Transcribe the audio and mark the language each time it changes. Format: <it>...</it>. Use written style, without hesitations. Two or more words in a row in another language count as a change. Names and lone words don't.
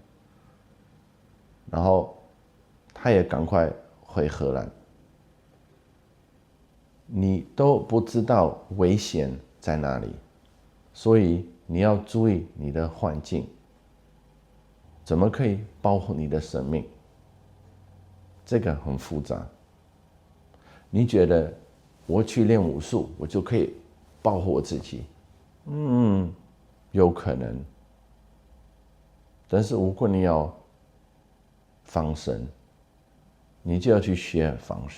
<zh>然後他也趕快回荷蘭。你都不知道危險在哪裡，所以你要注意你的環境，怎麼可以保護你的生命？這個很複雜。你覺得我去練武術，我就可以保護我自己？有可能。但是如果你要防身，你就要去學防身。</zh>